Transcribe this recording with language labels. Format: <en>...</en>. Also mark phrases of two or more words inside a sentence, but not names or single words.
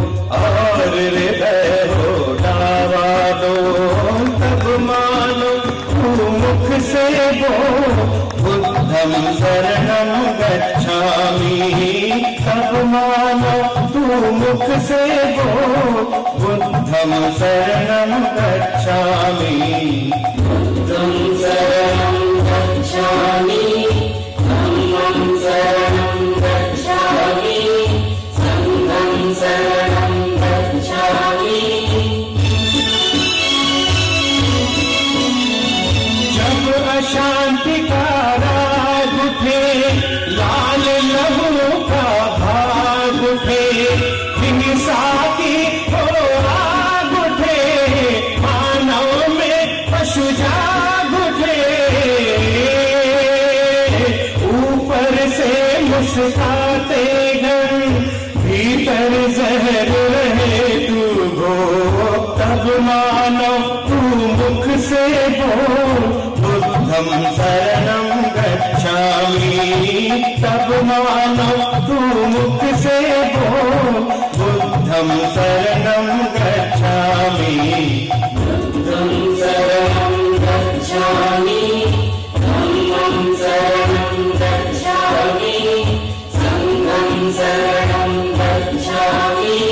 <hi>और हृदय हो डावाडो, तब मानो तू मुख से बोल</hi> <pi>बुद्धम शरणम गच्छामि।</pi> <hi>तब मानो तू मुख से बोल</hi> <pi>बुद्धम शरणम गच्छामि। बुद्धम शरणम गच्छामि, धम्मं शरणं गच्छामि, संघं शरणं गच्छामि।</pi> <hi>जब अशांति का राग उठे, लाल लहू का भाग उठे, हिंसा की हो आग उठे, मानव में पशु जाग उठे। मुस्काते गन भीतर जहर रहे तू गो, तब मानो तू मुख से बोल</hi> <pi>बुद्धम शरणम गच्छामि।</pi> <hi>तब मानो तू मुख से बोल</hi> <pi>बुद्धम शरणम गच्छामि। बुद्धम शरणम गच्छामि, धम्मं शरणं गच्छामि, संघं शरणं गच्छामि।</pi>